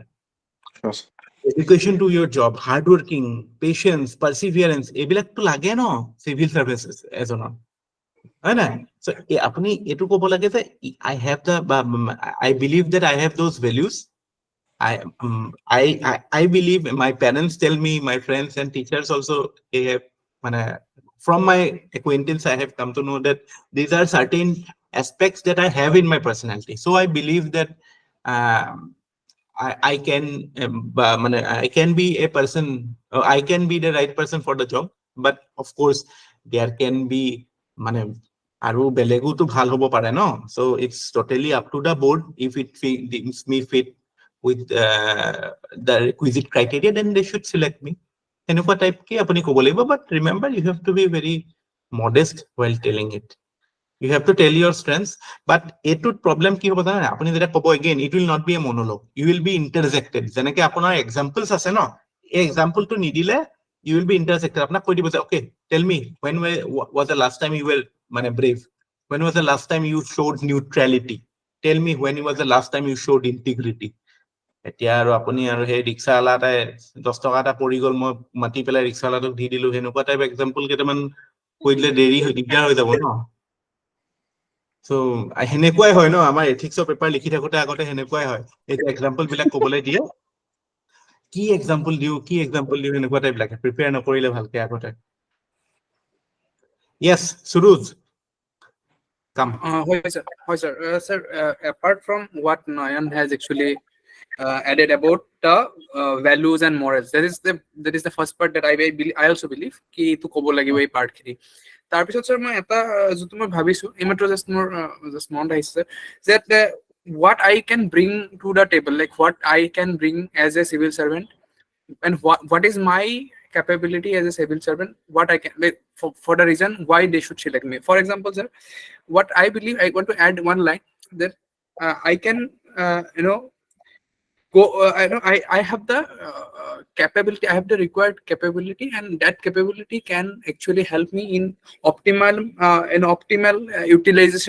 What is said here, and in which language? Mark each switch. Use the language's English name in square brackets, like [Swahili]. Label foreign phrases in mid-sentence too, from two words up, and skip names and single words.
[English] Yes. dedication to your job hard working patience perseverance [Assamese] এইবিলাকটো লাগে ন [English] civil services [Assamese] এজনৰ হয় না সো আপুনি এটো ক'ব লাগে যে [English] I have the I believe that I have those values I believe my parents tell me my friends and teachers also they have from my acquaintance I have come to know that these are certain aspects that I have in my personality so I believe that I can I can be a person I can be the right person for the job but of course there can be [Assamese] আৰু বেলেগুতো ভাল হ'ব পাৰে ন [English] so it's totally up to the board if it deems me fit with the requisite criteria then they should select me [Assamese] এনেকুৱা টাইপ কি আপুনি ক'ব লাগিব [English] but remember you have to be very modest while telling it you have to tell your strengths but [Assamese] এটো problem কি হ'ব জানা আপুনি যেটা ক'ব [English] again it will not be a monologue you will be interjected [Assamese] যেনেকে আপোনাৰ examples আছে ন এই example টো নিদিলে [English] you will be interjected [Assamese] আপোনাক কৈ দিব যে [English] okay tell me when was the last time you were brave when was the last time you showed neutrality tell me when was the last [Assamese] time you showed integrity এতিয়া আৰু আপুনি আৰু সেই ৰিক্সাৱালাটাই 10 টকা এটা পৰি গ'ল মই মাটি পেলাই ৰিক্সাৱালাটোক দি দিলো হেনেকুৱা [English] type example [Assamese] কেইটামান কৈ দিলে দেৰি হৈ দিগদাৰ হৈ যাব ন সো হেনেকুৱাই হয় ন আমাৰ [English] ethicsৰ paper [Assamese] লিখি থাকোতে আগতে হেনেকুৱাই হয় এই এক্সাম্পল বিলাক ক'বলৈ দিয়ে কি এক্সাম্পল দিও হেনেকুৱা টাইপ লাগে প্ৰিপেয়াৰ নকৰিলে ভালকে আগতে [English] yes Suruz come Hi, sir. Sir, apart from what Nayan has actually added about the values and morals, that is the first part that I also believe [Assamese] কি তো ক'ব লাগিব এই part খিনি. তাৰ পিছত sir মই এটা যত মই ভাবিছোঁ এইমাত্ৰ just mount আহিছে [English] that what I can bring to the table, like what I can bring as a civil servant and what is my capability as a civil servant, what I can for the reason why they should select me. For example, sir, what I believe, I want to add one line that I can I have the capability, I have the required capability, and that capability can actually help me in optimal utilization